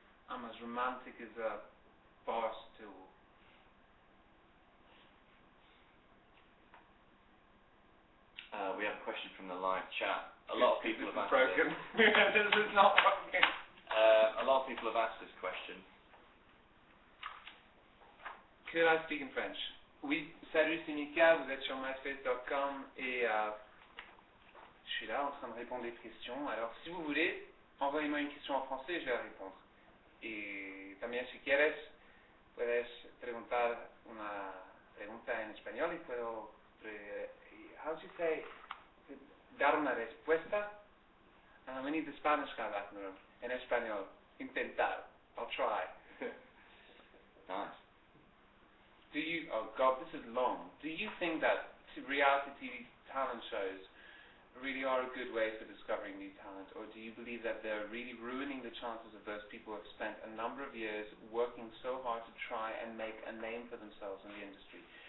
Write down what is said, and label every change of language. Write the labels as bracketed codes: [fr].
[en] I'm as romantic as a bar stool. We have a question from the live chat. A lot of people have asked broken. This is not working. A lot of people have asked this question. Could I speak in French? [fr] Oui, salut, c'est Mika, vous êtes sur myspace.com et je suis là en train de répondre des questions. Alors, si vous voulez, envoyez-moi une question en français et je vais la répondre. [es] Y también, si quieres, puedes preguntar una pregunta en español y puedo, [en] how do you say, [es] dar una respuesta? [en] We need the Spanish guy back in the room. [es] En español. Intentar. [en] I'll try. Nice. Oh God, this is long. Do you think that reality TV talent shows really are a good way for discovering new talent, or do you believe that they're really ruining the chances of those people who have spent a number of years working so hard to try and make a name for themselves in the industry?